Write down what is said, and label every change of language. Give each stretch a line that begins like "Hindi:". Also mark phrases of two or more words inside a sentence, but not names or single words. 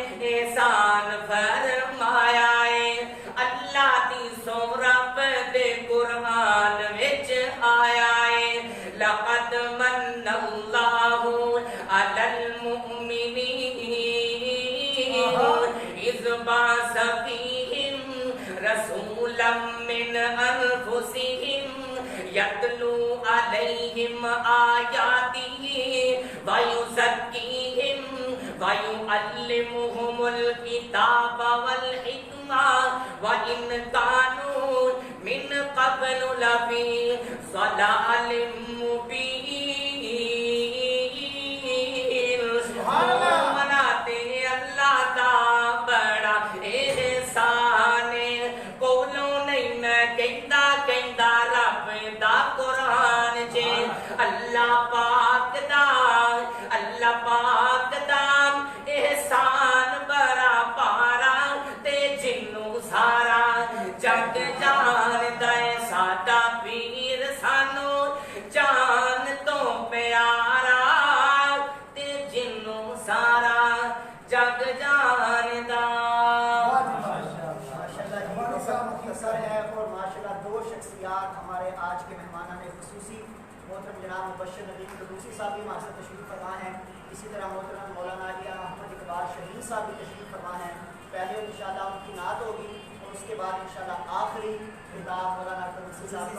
Punjabi: احسان فرمایا ہے اللہ دی سو رب دے قرآن وچ آیا ہے
Arabic: لقد منّ الله على المؤمنين إذ بعث فيهم رسولا من أنفسهم يتلو عليهم آياته ويزكيهم ويعلمهم الكتاب والحكمة وإن كانوا من قبل لفي ضلال مبين.
Punjabi: منات اللہ دا بڑا احسان کولوں نہیں میں کہندا کہندا رب دا قرآن جے اللہ پاک دا احسان بڑا پارا تے جنوں سارا جگ جاندا ہے ساڈا پیر سانوں جان توں پیارا تے جنوں سارا جگ جاندا.
Urdu: ہے اور ماشاءاللہ دو شخصیات ہمارے آج کے مہمانان خصوصی محترم جناب مبشر ندیم قدوسی صاحب بھی ہمارے ساتھ تشریف فرما ہیں. اسی طرح محترم مولانا علیہ احمد اقبال شہید صاحب بھی تشریف فرما ہیں. پہلے ان شاء اللہ ان کی نعت ہوگی اور اس کے بعد ان شاء اللہ آخری خطاب مولانا قدوسی صاحب کا